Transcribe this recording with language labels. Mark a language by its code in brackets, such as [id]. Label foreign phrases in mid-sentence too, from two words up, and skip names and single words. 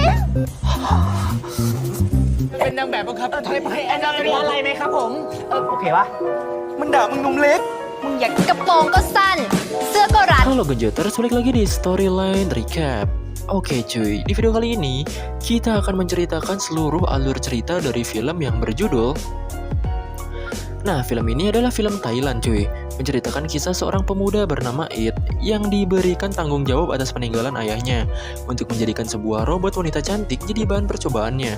[th] เป็นนางแบบครับถอยไปแอนนาเป็นอะไรไหมครับผมโอเคปะ มันด่ามึงนมเล็ก มึงอยาก กระโปรงก็สั้น เสื้อก็รัด [id] Halo Genjoters, balik lagi di Storyline Recap. Oke cuy, di video kali ini kita akan menceritakan seluruh alur cerita dari film yang berjudul. Nah, film ini adalah film Thailand cuy, menceritakan kisah seorang pemuda bernama It yang diberikan tanggung jawab atas peninggalan ayahnya untuk menjadikan sebuah robot wanita cantik jadi bahan percobaannya.